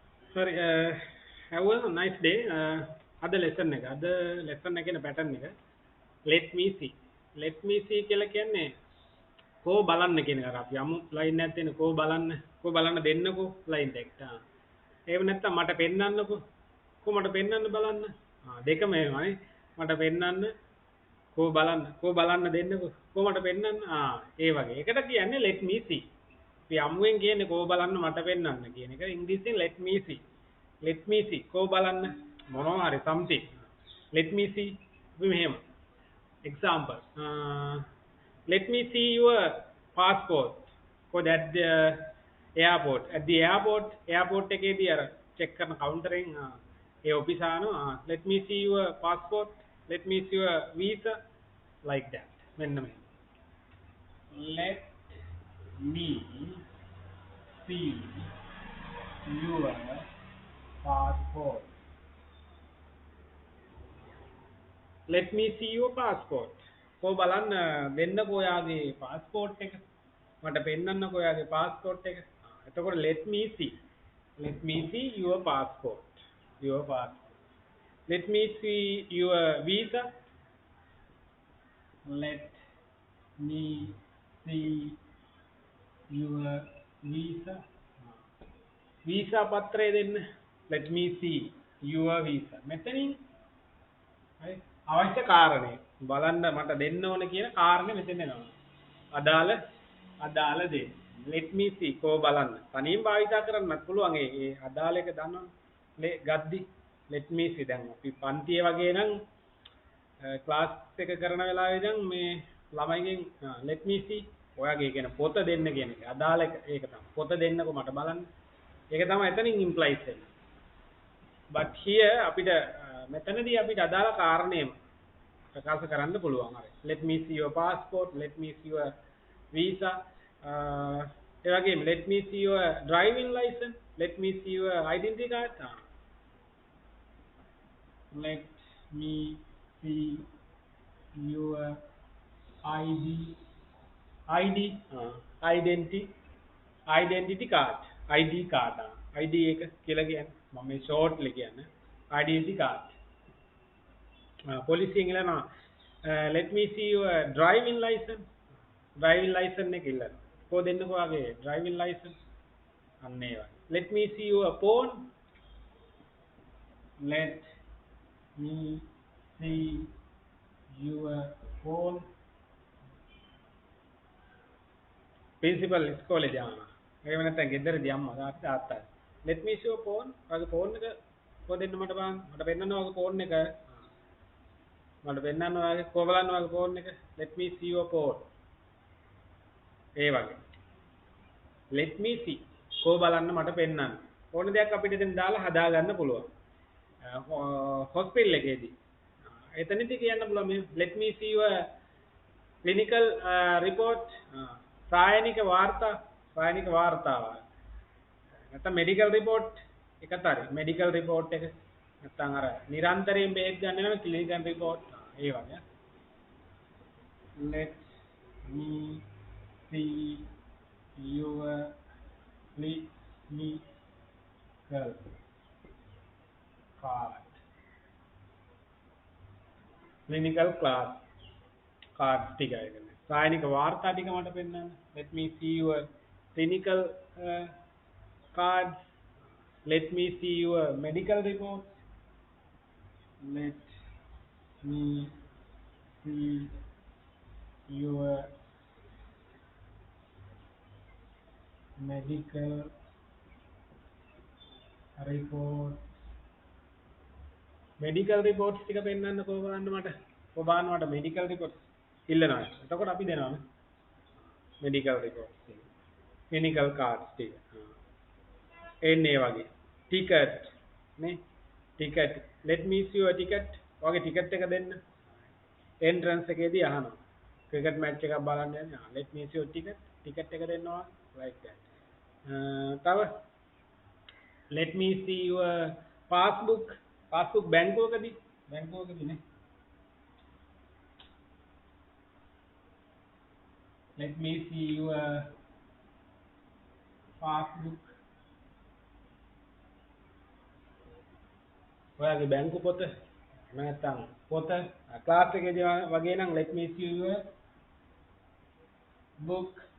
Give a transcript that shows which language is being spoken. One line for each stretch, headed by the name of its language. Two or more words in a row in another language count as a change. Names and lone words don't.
English: Sorry, have a nice day.
Sinhala: අද lesson එකේ pattern එක
English: let me see. Let me see
Sinhala: කියලා කියන්නේ කෝ බලන්න කියන එක. අපි යමු line එකක් තියෙන කෝ බලන්න දෙන්නකෝ line එකට. එහෙම නැත්නම් මට පෙන්වන්නකෝ. මට පෙන්වන්න බලන්න. දෙකම එහෙමයි. මට පෙන්වන්න කෝ බලන්න දෙන්නකෝ. මට පෙන්වන්න. ඒ වගේ. ඒකට කියන්නේ
English: let me see.
Sinhala: අපි යමුෙන් කියන්නේ කෝ බලන්න මට පෙන්වන්න කියන එක.
English: ඉංග්‍රීසියෙන් let me see. Let me see.
Sinhala: කෝ බලන්න මොනවා හරි something.
English: Let me see.
Sinhala: අපි මෙහෙම.
English: Example. Let me see your passport. For that the airport. At the airport
Sinhala: එකේදී අර check කරන counter එකෙන් ඒ
English: office let me see your passport. Let me see your visa. Like that.
Sinhala: මෙන්න මෙහෙම.
English: Let me see your passport. Let me see your passport.
Sinhala: කෝ බලන්න දෙන්නකෝ ඔයාගේ passport එක. මට පෙන්නන්නකෝ ඔයාගේ passport එක. එතකොට
English: let me see. Let me see your passport. Your passport. Let me see your visa. Let me see your visa.
Sinhala: visa පත්‍රය දෙන්න.
English: Let me see your visa.
Sinhala: මෙතනින් අවශ්‍ය කාරණේ බලන්න මට දෙන්න ඕන කියන කාරණේ මෙතන එනවා. අදාළ දේ.
English: Let me see
Sinhala: කෝ බලන්න. තනියෙන් භාවිතා කරන්නත් පුළුවන් ඒ අදාළ එක දන්නවනේ. ගද්දි
English: let me see
Sinhala: දැන් අපි පන්තියේ වගේ නම් ක්ලාස් එක කරන වෙලාවේ දැන් මේ ළමයිගෙන්
English: let me see
Sinhala: ඔයාගේ කියන පොත දෙන්න කියන එක. අදාළ එක ඒක තමයි. පොත දෙන්නකෝ මට බලන්න. ඒක තමයි එතනින් implies වෙන්නේ.
English: but here
Sinhala: අපිට මෙතනදී අපිට අදාළ කාරණේම ප්‍රකාශ කරන්න පුළුවන්. හරි.
English: Let me see your passport. Let me see your visa.
Sinhala: ඒ වගේම
English: let me see your driving license. Let me see your identity card. Let me see your ID. Identity card. ID card.
Sinhala: ID එක කියලා කියන්නේ මම මේ shortly කියන්නේ
English: identity card.
Sinhala: පොලිසියෙන් ඉල්ලනවා
English: let me see your driving license. driving license
Sinhala: එක ඉල්ලනවා. කෝ දෙන්නකෝ ආගේ
English: driving license.
Sinhala: අන්න ඒ වගේ.
English: let me see your phone. let me see your phone.
Sinhala: principal ඉස්කෝලේ යනවා. එහෙම නැත්නම් ගෙදරදී අම්මා තාත්තා
English: let me see your phone.
Sinhala: ඔයාගේ phone එක කෝ දෙන්න මට බලන්න. මට පෙන්නන්න ඔයාගේ phone එක. මට පෙන්නන්න ඔයාගේ කෝ බලන්න ඔයාගේ phone එක.
English: let me see your phone.
Sinhala: ඒ වගේ.
English: let me see
Sinhala: කෝ බලන්න මට පෙන්නන්න. ඕන දෙයක් අපිට දැන් දාලා හදා ගන්න පුළුවන්. hospital එකේදී. එතනදී කියන්න පුළුවන් මේ
English: let me see your clinical report.
Sinhala: සායනික වාර්තාව. නැත්නම්
English: medical report
Sinhala: එකත් හරි.
English: medical report
Sinhala: එක නැත්නම් අර නිරන්තරයෙන් බෙහෙත් ගන්න නම්
English: clinical report.
Sinhala: ඒ වගේ.
English: let me see your clinical card.
Sinhala: clinical class cards ටික ඒකනේ. සායනික වාර්තා ටික මට පෙන්නන්න.
English: let me see your clinical cards. let me see your medical reports. let me see your medical report. medical reports
Sinhala: ටික පෙන්නන්න කෝ බලන්න මට. කෝ බලන්න මට
English: medical reports
Sinhala: ඉල්ලනවා. එතකොට අපි දෙනවානේ.
English: medical reports
Sinhala: ටික.
English: clinical cards ටික.
Sinhala: එන්නේ වගේ. ticket නේ.
English: ticket. let me see your ticket.
Sinhala: ඔයාගේ ticket එක දෙන්න. entrance එකේදී අහනවා.
English: cricket match
Sinhala: එකක් බලන්න යන්නේ.
English: let me see your ticket.
Sinhala: ticket එක දෙන්නවා.
English: like that. තව let me see your passbook.
Sinhala: passbook බැංකුවකදී නේ.
English: let me see your passbook.
Sinhala: ඔයාගේ බැංකු පොත නැත්නම් පොත ක්ලාස් එකේදී වගේ නම්
English: let me see your book.